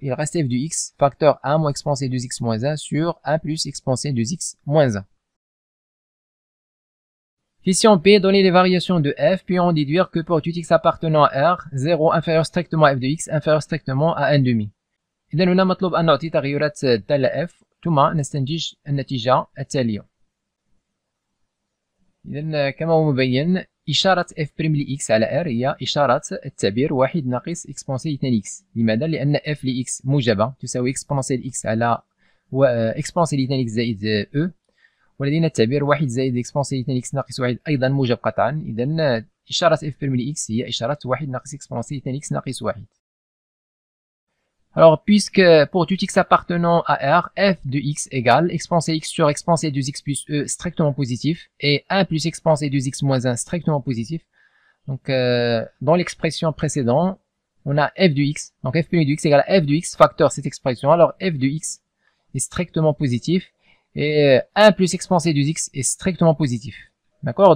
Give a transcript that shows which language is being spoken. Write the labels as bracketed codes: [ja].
[fr] Il reste f de x, facteur 1 moins exponentielle de x moins 1 sur 1 plus exponentielle de x moins 1. Question P, donner les variations de f, puis en déduire que pour tout x appartenant à R, 0 inférieur strictement à f de x, inférieur strictement à 1/2. [ar] إذا هنا مطلوب أن نعطي تغيرات الدالة f ثم نستنتج النتيجة التالية. إذا كما هو مبين إشارة f' لx على r هي إشارة التعبير 1 ناقص إكسبونسيال 2x. لماذا؟ لأن f لx موجبة تساوي إكسبونسيال x على إكسبونسيال 2x زائد e. ولدينا التعبير 1 زائد إكسبونسيال 2x ناقص 1 أيضا موجب قطعا. إذا إشارة f' لx هي إشارة 1 ناقص إكسبونسيال 2x ناقص 1. [fr] Alors, puisque pour tout x appartenant à R, f de x égale exponentielle x sur exponentielle de x plus e strictement positif et 1 plus exponentielle de x moins 1 strictement positif. Donc, dans l'expression précédente, on a f de x. Donc, f' de x égale f de x facteur cette expression. Alors, f de x est strictement positif et 1 plus exponentielle de x est strictement positif. D'accord?